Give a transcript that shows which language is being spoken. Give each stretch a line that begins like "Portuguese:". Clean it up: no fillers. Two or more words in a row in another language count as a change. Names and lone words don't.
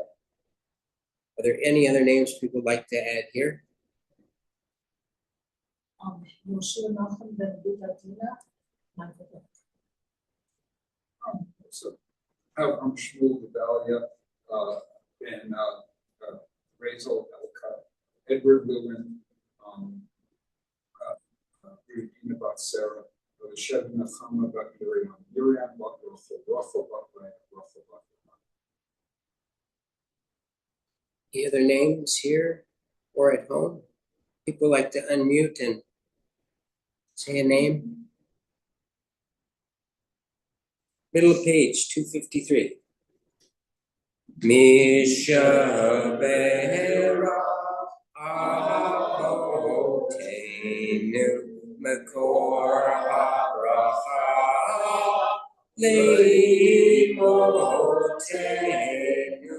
English: Are there any other names people would like to add here? Moshe Nachum ben Butatina, Michael. So have Shmuel Gedalia and Rachel Elka, Edward Lewin, Regina Bat Sarah, Shevin Nachama Bat Miriam, Miriam Bat Rachel, Rachel Bat Ryan, Rachel Bat. Any other names here or at home? People like to unmute and say a name. Middle of page 253.
Hebrew: מי שברך אבותינו מקור הברכה לאמותינו.